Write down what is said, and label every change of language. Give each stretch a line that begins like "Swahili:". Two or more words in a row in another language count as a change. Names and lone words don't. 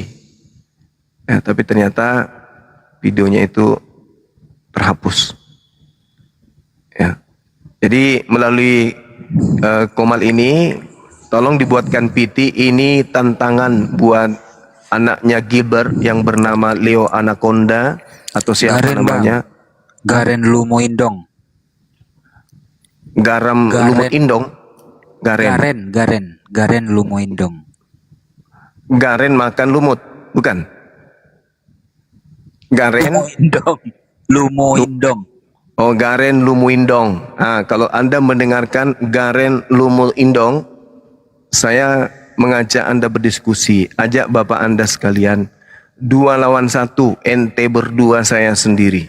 Indonesian: Ya, tapi ternyata videonya itu terhapus. Ya, jadi melalui Komal ini, tolong dibuatkan PT ini tantangan buat anaknya Gilbert yang bernama Leo Anaconda atau siapa Garen, namanya? Garen Lumoindong. Lumoindong. Garen Lumoindong. Garen makan lumut, bukan? Garen Lumoindong. Oh, Garen Lumoindong. Kalau Anda mendengarkan Garen Lumoindong, saya mengajak Anda berdiskusi. Ajak Bapak Anda sekalian, 2 lawan 1, ente berdua, saya sendiri.